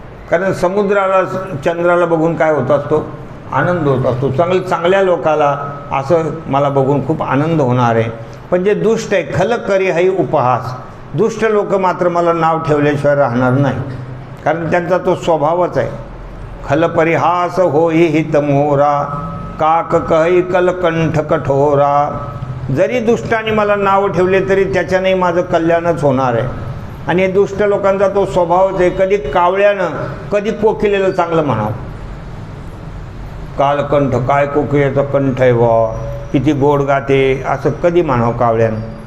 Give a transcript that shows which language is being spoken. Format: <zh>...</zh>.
<mr>कारण समुद्राला चंद्राला बघून काय होत असतो? आनंद होत असतो. चांगल्या लोकाला असं मला बघून खूप आनंद होणार आहे. पण जे दुष्ट आहे,</mr> <awa>खल करी है उपहास.</awa> <mr>दुष्ट लोक मात्र मला नाव ठेवल्याशिवाय राहणार नाही, कारण त्यांचा तो स्वभावच आहे.</mr> <awa>खल परिहास होई हित मोरा, काक कही कलकंठ कठोरा.</awa> <mr>जरी दुष्टाने मला नाव ठेवले तरी त्याच्याने माझं कल्याणच होणार आहे. आणि हे दुष्ट लोकांचा तो स्वभावच आहे. कधी कावळ्यानं कधी कोकिलेलं चांगलं म्हणावं. कालकंठ, काय कोकिलेचा कंठ आहे वा, किती गोड गाते, असं कधी म्हणावं कावळ्यानं?</mr>